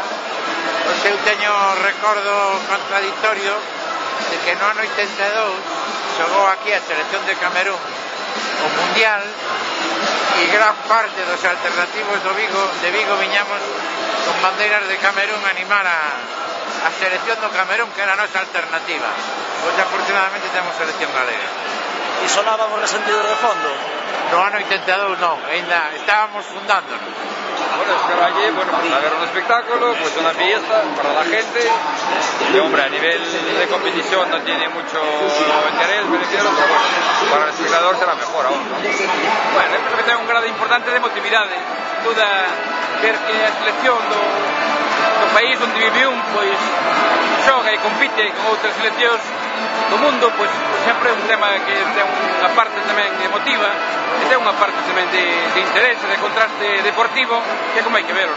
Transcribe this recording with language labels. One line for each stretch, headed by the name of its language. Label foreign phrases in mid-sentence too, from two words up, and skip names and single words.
Galician: Pois eu teño recordo contradictorio de que no ano 82 xogou aquí a selección de Camerún o Mundial, e gran parte dos alternativos de Vigo viñamos con bandeiras de Camerún a animar a selección do Camerún, que era a nosa alternativa. Pois afortunadamente temos selección galega. E sonaban os resentidos de fondo? No ano 82 non, ainda estábamos fundándonos.
Spanish: Bueno, espero allí, bueno, pues a ver un espectáculo, pues una fiesta para la gente, y hombre, a nivel de competición no tiene mucho interés, me refiero, pero bueno, para el espectador será mejor aún, ¿no?
Galician: Bueno, eu creo que ten un grado importante de emotividade, toda ver que a selección do país onde viviu, pois xoga e compite con outras seleccións do mundo, pois sempre é un tema que ten unha parte tamén emotiva, e ten unha parte tamén de interés, de contraste deportivo, que é como hai que verlo, non?